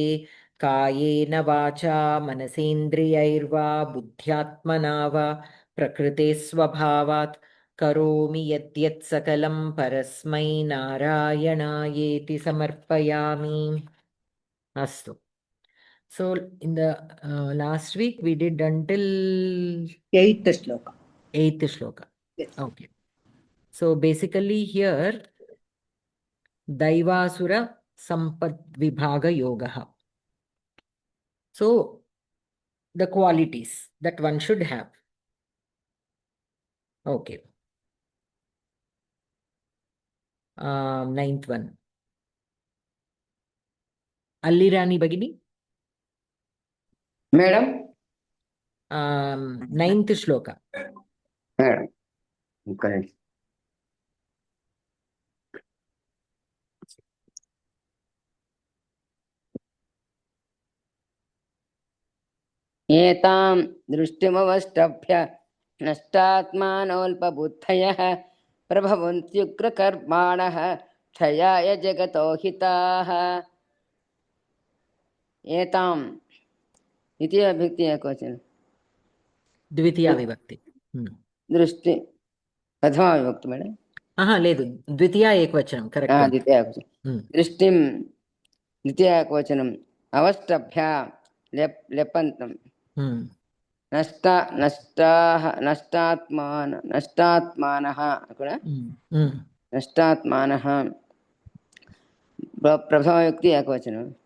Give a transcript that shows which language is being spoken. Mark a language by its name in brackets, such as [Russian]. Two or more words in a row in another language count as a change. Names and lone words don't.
[Sanskrit] कायेन वाचा मनसेन्द्रियैर्वा बुद्ध्यात्मना वा प्रकृते स्वभावात् करोमि यद्यत् सकलं परस्मै नारायणायेति समर्पयामि। अस्तु. [English] So in the last week we did until 8th shloka. 8th shloka. Yes. Okay. So basically here Daivasura Sampad Vibhaga Yogaha. So the qualities that one should have. Okay. Ninth one. Allirani Bagini. Madam. Ninth shloka. Madam. Correct. [Sanskrit] एतां दृष्टिमवष्टभ्य नष्टात्मानोऽल्पबुद्धयः प्रभवन्त्युग्रकर्माणः क्षयाय जगतो हिताः। एतां द्वितीया विभक्ति एकवचन द्वितीया विभक्ति दृष्टि प्रथमा विभक्ति మేడం [Telugu] లేదు [Sanskrit] ద్వితీయ ఏకవచనం [Telugu] కరెక్ట్ [Sanskrit] ద్వితీయ ఏకవచనం దృష్టిం ద్వితీయ ఏకవచనం అవష్టభ్య లెపంతం నష్టాత్మానః కూడా నష్టాత్మానః ప్రథమ వ్యక్తి ఏకవచనం